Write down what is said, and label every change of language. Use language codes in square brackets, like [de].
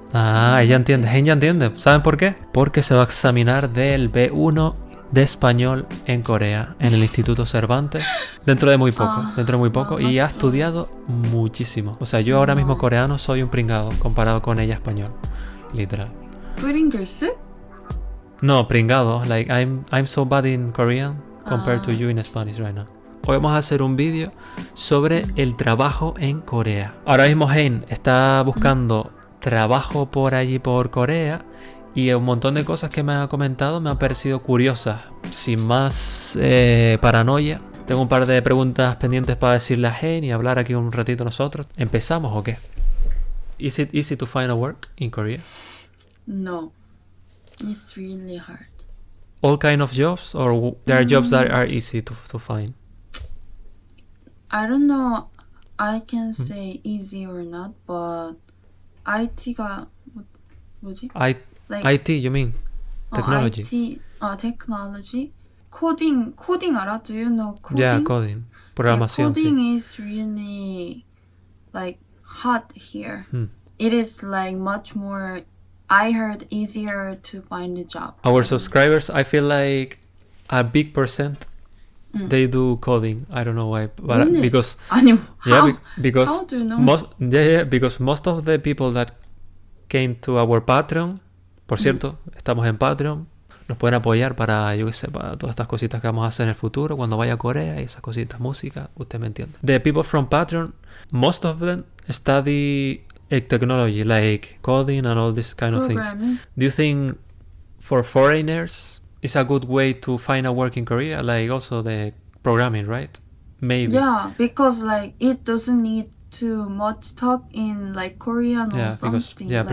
[es] Ah, ella entiende, Hein ya entiende. ¿Saben por qué? Porque se va a examinar del B1 de español en Corea, en el Instituto Cervantes, dentro de muy poco, y ha estudiado muchísimo. O sea, yo ahora mismo coreano soy un pringado comparado con ella español, literal. [en] Pringles? No, pringado, like I'm so bad in Korean compared to you in Spanish right now. [es] Hoy vamos a hacer un vídeo sobre el trabajo en Corea. Ahora mismo Hein está buscando trabajo por allí por Corea y un montón de cosas que me ha comentado me han parecido curiosas. Sin más paranoia, tengo un par de preguntas pendientes para decirle a Hein y hablar aquí un ratito nosotros. ¿Empezamos o qué? [en] Is it easy to find a work in Korea? No. It's really hard. All kind of jobs, or there are jobs that are easy to find? I don't know. I can say easy or not, but [ko] IT가 뭐지? [en] IT, you mean? Technology. IT, technology. Coding [ko] 알아? [en] Do you know coding? Yeah, coding. [es] Programación, [en] coding [es] sí. [en] is really like hot here. Hmm. It is like much more, I heard, easier to find a job. Our subscribers, I feel like a big percent they do coding. I don't know why, but Really? because [ko] 아니, [en] how? because How do you know? because most of the people that came to our Patreon, [es] por cierto, estamos en Patreon, nos pueden apoyar para, yo qué sé, para todas estas cositas que vamos a hacer en el futuro cuando vaya a Corea y esas cositas, música, usted me entiende. [en] The people from Patreon, most of them study technology, like coding and all these kind of things. Programming. Do you think for foreigners it's a good way to find a work in Korea? Like also the programming, right? Maybe. Yeah, because like it doesn't need too much talk in like Korean or something.